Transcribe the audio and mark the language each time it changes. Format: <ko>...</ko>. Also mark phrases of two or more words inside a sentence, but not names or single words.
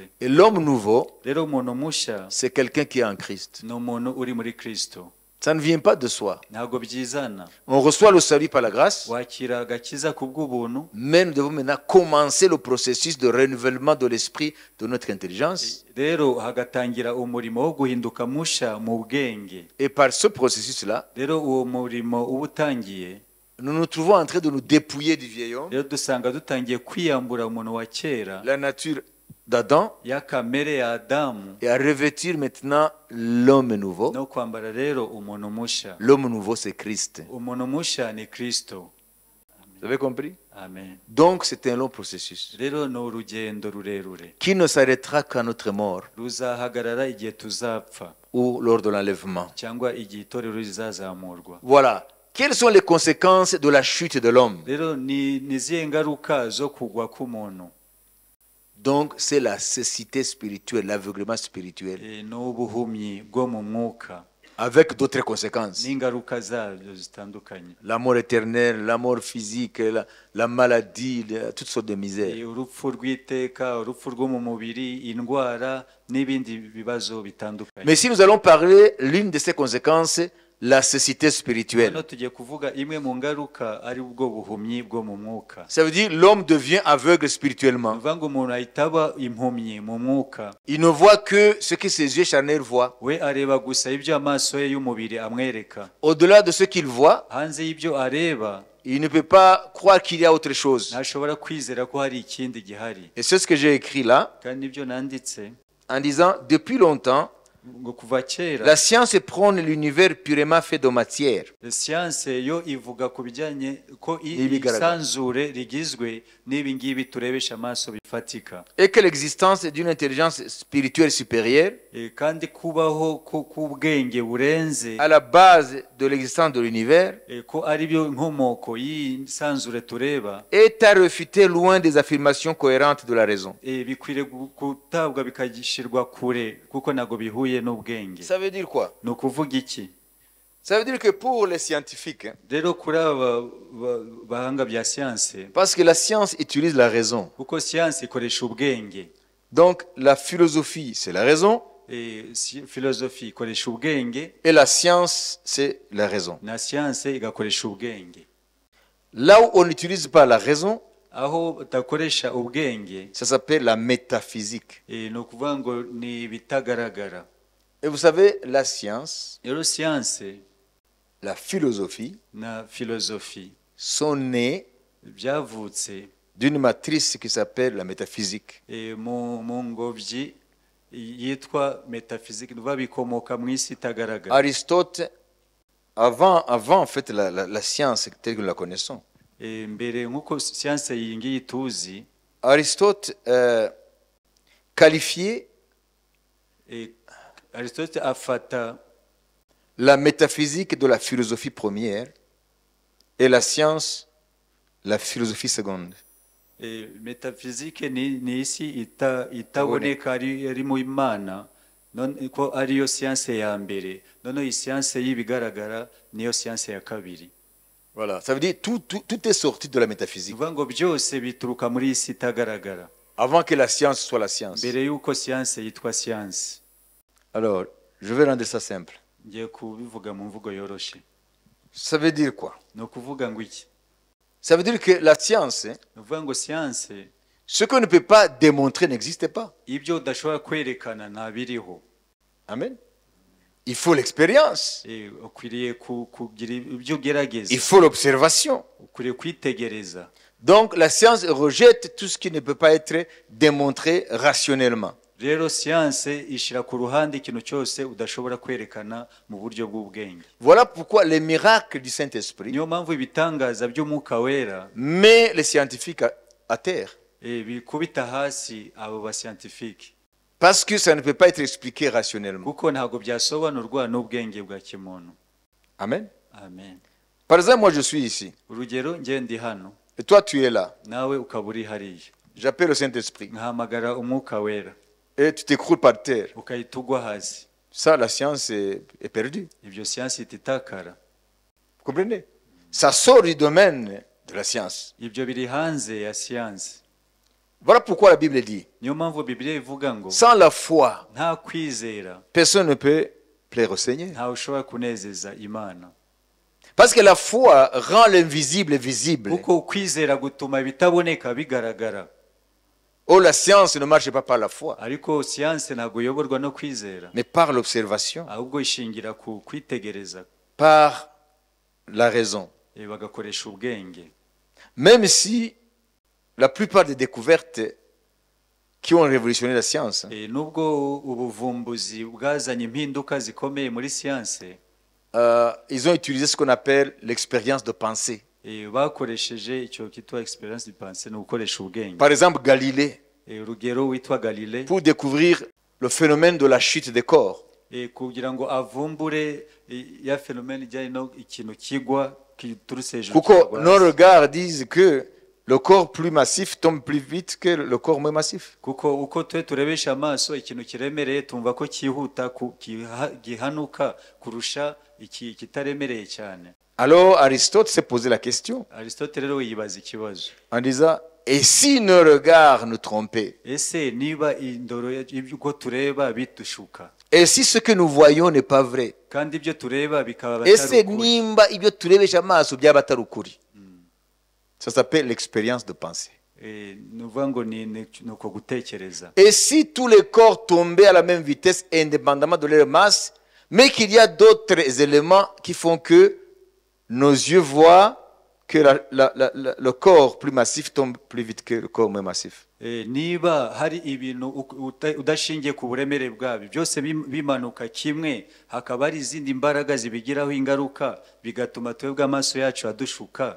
<fr>Et l'homme nouveau,</fr> <rw>Rero umuntu mushya</rw> <fr>c'est quelqu'un qui est en Christ.</fr> <rw>ni umuntu uri muri Kristo.</rw> <fr>Ça ne vient pas de soi.</fr> <rw>Ntabwo byizana.</rw> <fr>On reçoit le salut par la grâce,</fr> <rw>Wakira agakiza kubw'ubuntu,</rw> <fr>mais nous devons maintenant commencer le processus de renouvellement de l'esprit de notre intelligence.</fr> <rw>rero hagatangira umurimo wo guhinduka mushya mu bwenge.</rw> <fr>Et par ce processus-là,</fr> <rw>Rero uwo murimo uba utangiye,</rw> <fr>nous nous trouvons en train de nous dépouiller du vieil homme,</fr> <rw>rero dusanga dutangiye kwiyambura umuntu wa kera,</rw> <fr>la nature d'Adam,</fr> <rw>ya kamere ya Adamu,</rw> <fr>et à revêtir maintenant l'homme nouveau.</fr> <rw>no kwambara rero umuntu mushya.</rw> <fr>L'homme nouveau, c'est Christ.</fr> <rw>Umuntu mushya ni Kristo.</rw> <fr>Vous avez compris? Amen. Donc c'est un long processus</fr> <rw>Rero ni urugendo rurerure</rw> <fr>qui ne s'arrêtera qu'à notre mort</fr> <rw>ruzahagarara igihe tuzapfa</rw> <fr>ou lors de l'enlèvement.</fr> <rw>cyangwa igihe itorero rizazamurwa.</rw> <fr>Voilà. quelles sont les conséquences de la chute de l'homme?</fr> <rw>rero ni izihe ngaruka zo kugwa k'umuntu?</rw> <fr>Donc, c'est la cécité spirituelle, l'aveuglement spirituel,</fr> <rw>Ni ubuhumyi bwo mu mwuka</rw> <fr>avec d'autres conséquences.</fr> <rw>n'ingaruka zabyo zitandukanye.</rw> <fr>La mort éternelle, la mort physique, la maladie, toutes sortes de misères.</fr> <rw>Urupfu rw'iteka, urupfu rwo mu mubiri, indwara n'ibindi bibazo bitandukanye.</rw> <fr>Mais si nous allons parler, l'une de ces conséquences, la cécité spirituelle.</fr> <rw>Hano tugiye kuvuga imwe mu ngaruka ari ubwo buhumyi bwo mu mwuka.</rw> <fr>Ça veut dire l'homme devient aveugle spirituellement.</fr> <rw>Bivuga ngo umuntu ahita aba impumyi mu mwuka.</rw> <fr>Il ne voit que ce que ses yeux charnels voient.</fr> <rw>We areba gusa ibyo amaso ye y'umubiri amwereka.</rw> <fr>Au-delà de ce qu'il voit,</fr> <rw>Hanze y'ibyo areba,</rw> <fr>il ne peut pas croire qu'il y a autre chose.</fr> <rw>ntashobora kwizera ko hari ikindi gihari.</rw> <fr>Et c'est ce que j'ai écrit là,</fr> <rw>Kandi nibyo nanditse</rw> <fr>en disant, depuis longtemps,</fr> <rw>ngo kuva kera</rw> <fr>la science prône l'univers purement fait de matière.</fr> <rw>siyanse yo ivuga ku bijyanye ko N'ibigaragara. isanzure rigizwe n'ibi ngibi turebesha amaso bifatika.</rw> <fr>Et que l'existence d'une intelligence spirituelle supérieure,</fr> <rw>Kandi kubaho k'ubwenge burenze,</rw> <fr>à la base de l'existence de l'univers,</fr> <rw>ko ari byo inkomoko y'isanzure tureba,</rw> <fr>est à réfuter loin des affirmations cohérentes de la raison.</fr> <rw>bikwiriye gutabwa bikagishyirwa kure kuko ntabwo bihuye n'ubwenge.</rw> <fr>Ça veut dire quoi?</fr> <rw>Ni ukuvuga iki?</rw> <fr>Ça veut dire que pour les scientifiques,</fr> <rw>Rero kuri aba bahanga bya siyanse,</rw> <fr>parce que la science utilise la raison.</fr> <rw>kuko siyanse ikoresha ubwenge,</rw> <fr>Donc la philosophie, c'est la raison,</fr> <rw>filozofi ikoresha ubwenge,</rw> <fr>et la science, c'est la raison.</fr> <rw>na siyanse igakoresha ubwenge.</rw> <fr>Là où on n'utilise pas la raison,</fr> <rw>Aho utakoresha ubwenge,</rw> <fr>ça s'appelle la métaphysique.</fr> <rw>ni ukuvuga ngo ni ibitagaragara.</rw> <fr>Et vous savez, la science,</fr> <rw>Rero siyanse</rw> <fr>la philosophie</fr> <rw>na filozofi</rw> <fr>sont nées</fr> <rw>byavutse</rw> <fr>d'une matrice qui s'appelle la métaphysique.</fr> <rw>mu ngobyi yitwa metafizike, biba bikomoka mu isi itagaragara.</rw> <fr>Aristote, avant en fait la science telle que nous la connaissons,</fr> <rw>Mbere nk'uko siyanse iyi ngiyi tuzi,</rw> <fr>Aristote qualifiait</fr> <rw>Aristote afata</rw> <fr>la métaphysique de la philosophie première et la science la philosophie seconde.</fr> <rw>metafizike ni isi itaboneka ari mu Imana, ko ariyo siyanse ya mbere, noneho iyi siyanse y'ibigaragara niyo siyanse ya kabiri.</rw> <fr>Voilà, ça veut dire tout est sorti de la métaphysique.</fr> <rw>Bivuga ngo byose bituruka muri isi itagaragara,</rw> <fr>Avant que la science soit la science.</fr> <rw>mbere y'uko siyanse yitwa siyanse.</rw> <fr>Alors, je vais rendre ça simple.</fr> <rw>Ngiye kubivuga mu mvugo yoroshye.</rw> <fr>Ça veut dire quoi?</fr> <rw>Ni ukuvuga ngo iki?</rw> <fr>Ça veut dire que la science,</fr> <rw>Ni ukuvuga ngo siyanse,</rw> <fr>ce qu'on ne peut pas démontrer n'existe pas.</fr> <rw>ibyo udashobora kwerekana ntabiriho.</rw> <fr>Amen. Il faut l'expérience.</fr> <rw>Ukwiriye kugira ibyo ugerageza,</rw> <fr>Il faut l'observation.</fr> <rw>ukwiriye kwitegereza.</rw> <fr>Donc la science rejette tout ce qui ne peut pas être démontré rationnellement.</fr> <rw>Rero siyanse ishyira ku ruhande ikintu cyose udashobora kwerekana mu buryo bw'ubwenge.</rw> <fr>Voilà pourquoi les miracles du Saint-Esprit</fr> <rw>Niyo mpamvu ibitangaza by'umwuka wera</rw> <fr>met les scientifiques à terre.</fr> <rw>bikubita hasi abo basiyantifike,</rw> <fr>Parce que ça ne peut pas être expliqué rationnellement.</fr> <rw>kuko ntabwo byasobanurwa n'ubwenge bwa kimuntu. Amen. Amen.</rw> <fr>Par exemple, moi je suis ici.</fr> <rw>Urugero, njye ndi hano,</rw> <fr>Et toi tu es là.</fr> <rw>nawe ukaba uri hariya.</rw> <fr>J'appelle le Saint-Esprit.</fr> <rw>Nkahamagara umwuka wera,</rw> <fr>Et tu t'écroules par terre.</fr> <rw>ukahita ugwa hasi.</rw> <fr>Ça, la science est perdue.</fr> <rw>Ibyo siyanse ihita itakara.</rw> <fr>Vous comprenez? Ça sort du domaine de la science.</fr> <rw>Ibyo biri hanze ya siyanse.</rw> <fr>Voilà pourquoi la Bible dit,</fr> <rw>Niyo mpamvu Bibiliya ivuga ngo</rw> <fr>sans la foi,</fr> <rw>nta kwizera</rw> <fr>personne ne peut plaire au Seigneur.</fr> <rw>ntawe ushobora kunezeza Imana.</rw> <fr>Parce que la foi rend l'invisible visible.</fr> <rw>Kuko ukwizera gutuma ibitaboneka bigaragara.</rw> <fr>Oh, la science ne marche pas par la foi,</fr> <rw>Ariko siyanse ntabwo iyoborwa no kwizera,</rw> <fr>mais par l'observation,</fr> <rw>ahubwo ishingira ku kwitegereza,</rw> <fr>par la raison.</fr> <rw>bagakoresha ubwenge.</rw> <fr>Même si la plupart des découvertes qui ont révolutionné la science</fr> <rw>Nubwo ubuvumbuzi bwazanye impinduka zikomeye muri siyanse,</rw> <fr>ils ont utilisé ce qu'on appelle l'expérience de pensée.</fr> <rw>bakoresheje icyo kitwa</rw> <fr>experience de pensée,</fr> <rw>ni ugukoresha ubwenge.</rw> <fr>Par exemple, Galilée,</fr> <rw>Urugero witwa Galilée,</rw> <fr>pour découvrir le phénomène de la chute des corps,</fr> <rw>kugira ngo avumbure ya fenomene ijyanye no ikintu kigwa kiturutse hejuru Kuko kikagwa</rw> <fr>nos</fr> <rw>hasi.</rw> <fr>regards disent que le corps plus massif tombe plus vite que le corps moins massif.</fr> <rw>kuko uko twe turebesha amaso ikintu kiremereye tumva ko cyihuta gihanuka kurusha iki kitaremereye cyane.</rw> <fr>Alors Aristote s'est posé la question</fr> <rw>Aristote rero yibaza ikibazo,</rw> <fr>en disant, et si nos regards nous trompaient?</fr> <rw>ese niba indoro y'uko tureba bidushuka</rw> <fr>Et si ce que nous voyons n'est pas vrai?</fr> <rw>kandi ibyo tureba bikaba Ese batari ukuri? nimba ibyo turebesha amaso byaba atari ukuri?</rw> <fr>Ça s'appelle l'expérience de pensée.</fr> <rw>Ni ukuvuga ngo ni uko gutekereza.</rw> <fr>Et si tous les corps tombaient à la même vitesse indépendamment de leur masse, mais qu'il y a d'autres éléments qui font que nos yeux voient que le corps plus massif tombe plus vite que le corps moins massif.</fr> <rw>Niba hari ibintu udashingiye ku buremere bwabyo byose bimanuka kimwe, hakaba hari izindi mbaraga zibigiraho ingaruka bigatuma twebwe amaso yacu adushuka.</rw>